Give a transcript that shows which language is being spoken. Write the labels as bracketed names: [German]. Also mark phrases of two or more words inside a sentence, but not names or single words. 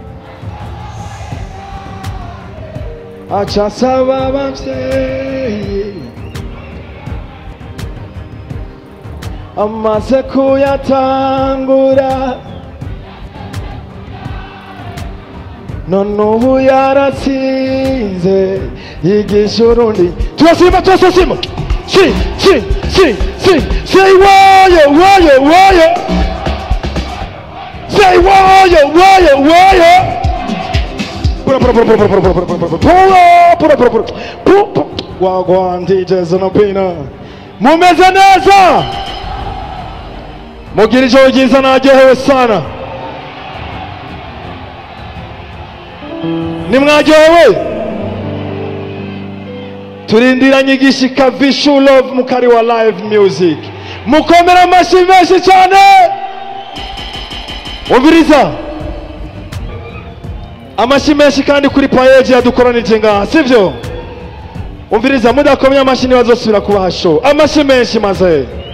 [Rundi] aca asaba abavyeyi amaze kuyatangura none ubu yaratsinze yigisha urundi turasima [English] Say warrior. Say warrior. Wagwan DJs on Pina. [Rundi] Mumeze neza. Mugira ijoro ryiza naryohewe sana. Nimwaryohewe? Turindiranye igishika Visual Love mukari wa [English] live music. [Rundi] Mukomera amashyi menshi cyane. Ubiriza. Amashyi menshi kandi kuri page yadukoranije ngaha, sivyo? Ubiriza mudakomye amashyi bazosubira kubaha show. Amashyi menshi maze.